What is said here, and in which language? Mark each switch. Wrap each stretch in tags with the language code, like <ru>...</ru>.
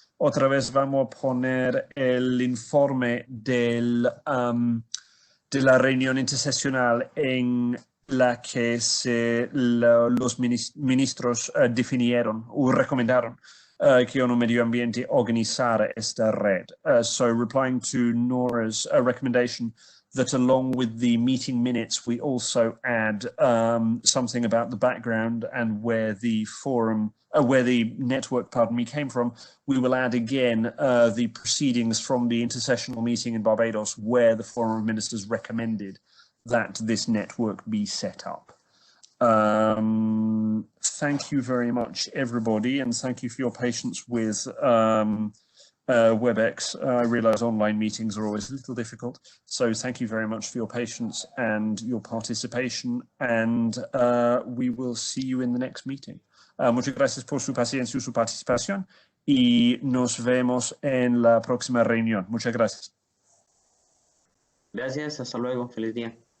<es>Otra vez vamos a poner el informe de la reunión intersesional en la que los ministros definieron o recomendaron que ONU Medio Ambiente organizara esta red.</es> <en>So replying to Nora's recommendation that along with the meeting minutes, we also add something about the background and where the forum, where the network, pardon me, came from. We will add again the proceedings from the intersessional meeting in Barbados, where the Forum of Ministers recommended that this network be set up. Thank you very much, everybody, and thank you for your patience with WebEx. I realize online meetings are always a little difficult, so thank you very much for your patience and your participation, and we will see you in the next meeting.</en> <es>Muchas gracias por su paciencia y su participación, y nos vemos en la próxima reunión. Muchas gracias. Gracias, hasta luego, feliz día.</es>